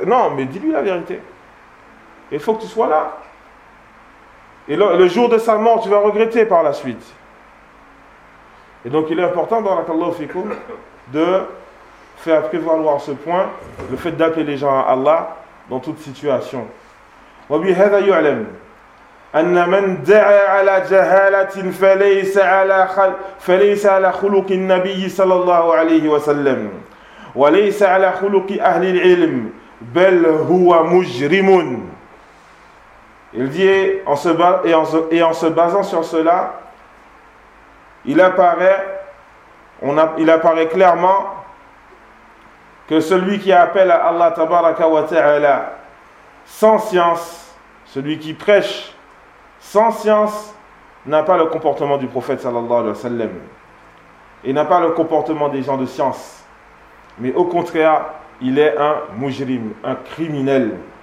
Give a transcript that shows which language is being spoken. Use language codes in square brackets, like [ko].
[fr] Non, mais dis-lui la vérité. Il faut que tu sois là. Et le jour de sa mort, tu vas regretter par la suite. Et donc, il est important, [ar] barakallahu fikoum, [fr] de faire prévaloir ce point, le fait d'appeler les gens à Allah dans toute situation. [ar] « Wabi hadha yu'alam » أن من دعا على جهالة فليس على خلق النبي صلى الله عليه وسلم وليس على خلق أهل العلم بل هو مجرم. [fr] Il dit, et en se basant sur cela, il apparaît clairement que celui qui appelle à Allah tabaraka wa ta'ala sans science, celui qui prêche sans science, n'a pas le comportement du prophète sallallahu alayhi wa sallam et n'a pas le comportement des gens de science, mais au contraire, il est un mujrim, un criminel.